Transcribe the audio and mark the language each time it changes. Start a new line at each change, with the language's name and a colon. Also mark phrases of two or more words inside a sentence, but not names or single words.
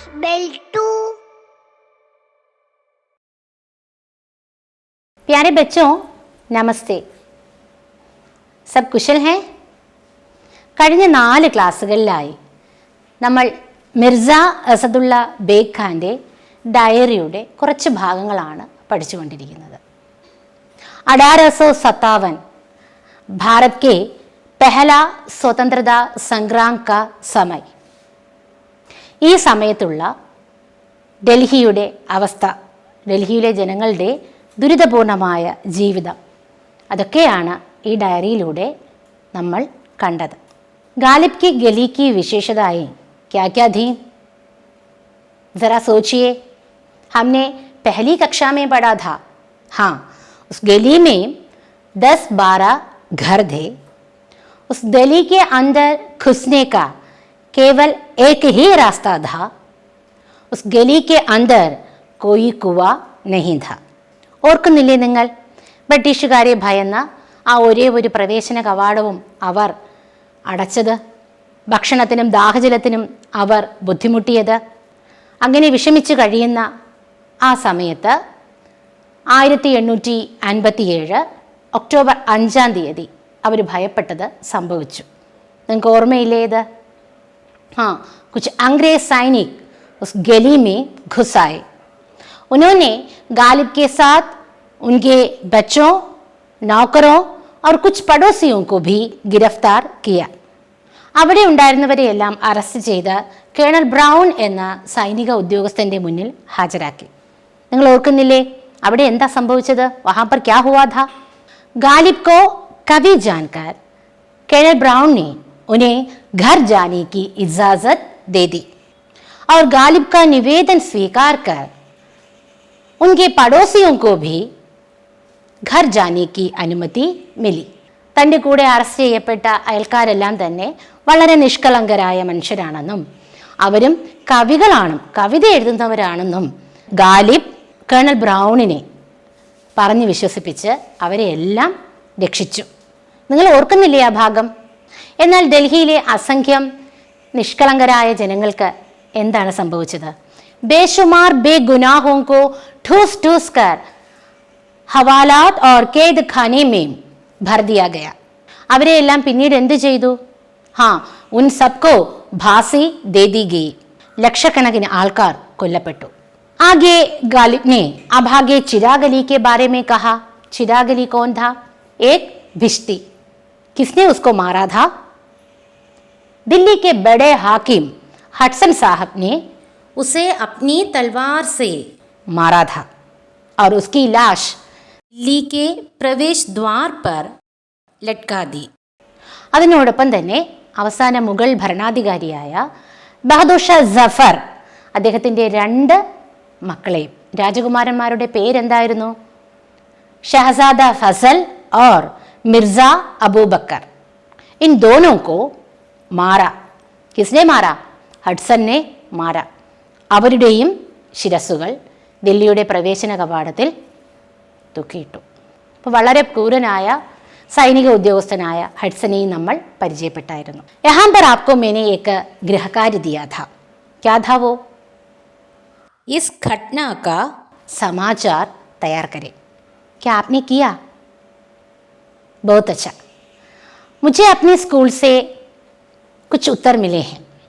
English: Level 2।
Hindi: प्यारे बच्चों,
Malayalam: നമസ്തേ.
Hindi: सब कुशल है?
Malayalam: കഴിഞ്ഞ 4 ക്ലാസ്സുകളിലായി നമ്മൾ മിർസ അസദുള്ള ബേഗ് ഖാൻ്റെ ഡയറിയുടെ കുറച്ച് ഭാഗങ്ങളാണ് പഠിച്ചുകൊണ്ടിരിക്കുന്നത്.
Hindi: 1857 भारत के पहला स्वतंत्रता संग्राम का समय.
Malayalam: ഈ സമയത്തുള്ള ഡൽഹിയുടെ അവസ്ഥ, ഡൽഹിയിലെ ജനങ്ങളുടെ ദുരിതപൂർണമായ ജീവിതം, അതൊക്കെയാണ് ഈ ഡയറിയിലൂടെ നമ്മൾ കണ്ടത്.
Hindi: गालिब की गली की विशेषताएं क्या क्या थी? ज़रा सोचिए. हमने पहली कक्षा में पढ़ा था. हाँ, उस गली में 10-12 घर थे. उस गली के अंदर घुसने का केवल एक ही रास्ता था. उस गली के अंदर कोई कुआं नहीं था.
Malayalam: ഓർക്കുന്നില്ലേ നിങ്ങൾ? ബ്രിട്ടീഷുകാരെ ഭയന്ന ആ ഒരേ ഒരു പ്രവേശന കവാടവും അവർ അടച്ചത്, ഭക്ഷണത്തിനും ദാഹജലത്തിനും അവർ ബുദ്ധിമുട്ടിയത്. അങ്ങനെ വിഷമിച്ച് കഴിയുന്ന ആ സമയത്ത് 1857 ഒക്ടോബർ 5 അവർ ഭയപ്പെട്ടത് സംഭവിച്ചു. നിങ്ങൾക്ക് ഓർമ്മയില്ലേ ഇത്?
Hindi: हाँ, कुछ अंग्रेज सैनिक उस गली में घुस आए. उन्होंने गालिब के साथ उनके बच्चों, नौकरों और कुछ पड़ोसियों को भी गिरफ्तार किया.
Malayalam: അവിടെ ഉണ്ടായിരുന്നവരെയെല്ലാം അറസ്റ്റ് ചെയ്ത് കേണൽ ബ്രൗൺ എന്ന സൈനിക ഉദ്യോഗസ്ഥൻ്റെ മുന്നിൽ ഹാജരാക്കി. നിങ്ങൾ ഓർക്കുന്നില്ലേ അവിടെ എന്താ സംഭവിച്ചത്?
Hindi: वहाँ पर क्या हुआ था? गालिब को कभी जानकर केनल ब्राउन ने उन्हें घर जाने की इजाज़त दे दी और गालिब का निवेदन स्वीकार कर उनके पड़ोसियों को भी घर जाने की अनुमति मिली.
Malayalam: തൻ്റെ കൂടെ അറസ്റ്റ് ചെയ്യപ്പെട്ട അയൽക്കാരെല്ലാം തന്നെ വളരെ നിഷ്കളങ്കരായ മനുഷ്യരാണെന്നും അവരും കവികളാണ്, കവിത എഴുതുന്നവരാണെന്നും ഗാലിബ് കേണൽ ബ്രൗണിനെ പറഞ്ഞ് വിശ്വസിപ്പിച്ച് അവരെ എല്ലാം രക്ഷിച്ചു. നിങ്ങൾ ഓർക്കുന്നില്ലേ ആ ഭാഗം? എന്നാൽ ഡൽഹിയിലെ അസംഖ്യം നിഷ്കളങ്കരായ ജനങ്ങൾക്ക് എന്താണ് സംഭവിച്ചത്?
Hindi: बेशुमार बेगुनाहों को ठूस ठूस कर हवालात और कैद खाने में भर दिया गया.
Malayalam: അവരെയെല്ലാം പിന്നീട് എന്ത് ചെയ്തു?
Hindi: हाँ, उन सबको फांसी दे दी गई.
Malayalam: ലക്ഷക്കണക്കിന് ആൾക്കാർ കൊല്ലപ്പെട്ടു.
Hindi: आगे गालिब ने अभागे चिराग अली के बारे में कहा. चिराग अली कौन था? एक भिश्ती. किसने उसको मारा था? दिल्ली के बड़े हाकिम हटसन साहब ने उसे अपनी तलवार से मारा था और उसकी लाश दिल्ली के प्रवेश द्वार पर लटका दी.
Malayalam: അതിനോടൊപ്പം തന്നെ അവസാന മുഗൾ ഭരണാധികാരിയായ ബഹദൂർ ഷാ ജഫർ അദ്ദേഹത്തിൻ്റെ 2 മക്കളെയും, രാജകുമാരന്മാരുടെ പേരെന്തായിരുന്നു?
Hindi: ഷഹസാദ ഫസൽ और मिर्ज़ा अबू बकर. इन दोनों को मारा. किसने मारा? ഹഡ്സൺ ने मारा.
Malayalam: അവരുടെയും ശിരസ്സുകൾ ദില്ലിയുടെ പ്രവേശന കവാടത്തിൽ തൂക്കിയിട്ടു. അപ്പോൾ വളരെ ക്രൂരനായ സൈനിക ഉദ്യോഗസ്ഥനായ ഹഡ്സനെയും നമ്മൾ പരിചയപ്പെട്ടായിരുന്നു.
Hindi: यहाँ पर आपको मैंने एक गृहकार्य दिया था. क्या था वो? इस घटना का समाचार तैयार करें. क्या आपने किया? बहुत अच्छा. मुझे अपने स्कूल से कुछ उत्तर मिले हैं.